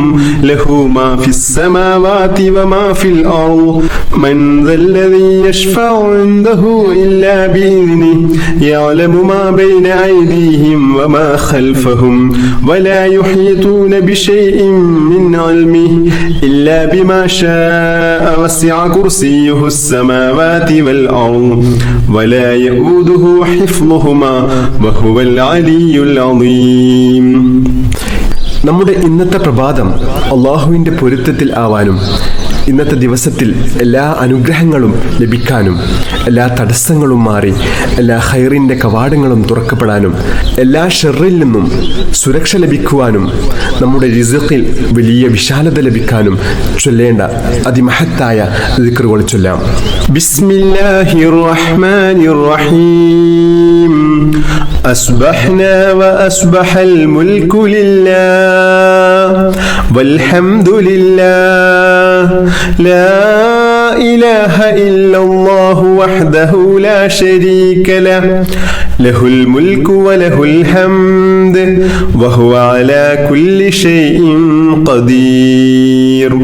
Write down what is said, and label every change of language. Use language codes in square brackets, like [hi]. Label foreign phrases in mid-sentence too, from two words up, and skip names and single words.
[ar] له ما في السماوات وما في الأرض من ذا الذي يشفع عنده إلا بإذنه يعلم ما بين أيديهم وما خلفهم ولا يحيطون بشيء من علمه إلا بما شاء وسع كرسيه السماوات والأرض ولا يؤوده حفظهما وهو العلي العظيم. [ml] നമ്മുടെ ഇന്നത്തെ പ്രഭാതം അള്ളാഹുവിൻ്റെ പൊരുത്തത്തിൽ ആവാനും ഇന്നത്തെ ദിവസത്തിൽ എല്ലാ അനുഗ്രഹങ്ങളും ലഭിക്കാനും എല്ലാ തടസ്സങ്ങളും മാറി എല്ലാ ഖൈറിൻ്റെ കവാടങ്ങളും തുറക്കപ്പെടാനും എല്ലാ ഷർറിൽ നിന്നും സുരക്ഷ ലഭിക്കുവാനും നമ്മുടെ റിസ്ഖിൽ വലിയ വിശാലത ലഭിക്കാനും ചൊല്ലേണ്ട അതിമഹത്തായ ദിക്റുകൾ ചൊല്ലാം. [ar] بسم الله الرحمن الرحيم. أصبحنا وأصبح الملك لله والحمد لله لا إله إلا الله وحده لا شريك له له الملك وله الحمد وهو على كل شيء قدير.